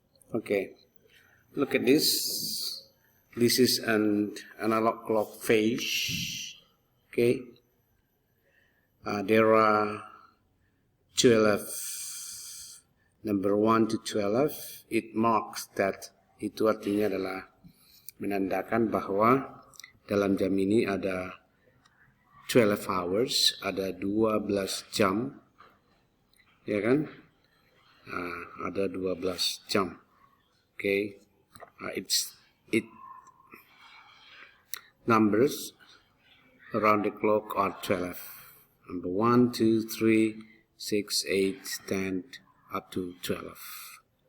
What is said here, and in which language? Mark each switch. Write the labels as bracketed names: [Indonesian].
[English] Okay, look at this. This is an analog clock face. Okay, there are 12, number 1 to 12. It marks that, [Indonesian] itu artinya adalah menandakan bahwa dalam jam ini ada 12 hours, ada 12 jam, ya kan? Ada 12 jam. [English] Okay, it numbers around the clock are 12. Number 1, 2, 3, 6, 8, 10, up to 12.